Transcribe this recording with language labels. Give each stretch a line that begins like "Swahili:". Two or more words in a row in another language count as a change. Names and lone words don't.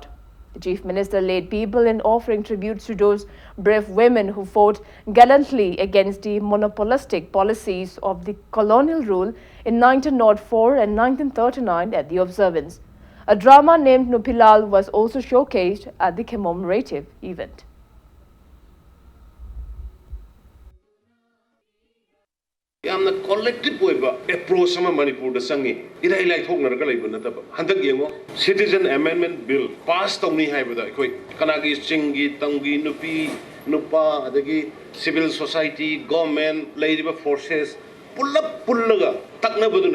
English: The Chief Minister led people in offering tributes to those brave women who fought gallantly against the monopolistic policies of the colonial rule in 1904 and 1939 at the observance. A drama named Nopilal was also showcased at the commemorative event.
Manipuri: यामना collective ओइबा approach sama Manipur da sangi irai lai thokna raga laiba nataba handak yengo
English: citizen amendment bill pass
Manipuri: tawni haibada khoi kanagi chingi tangi nupi nupa adagi
English: civil society government
Manipuri: laiba forces pullaga takna badu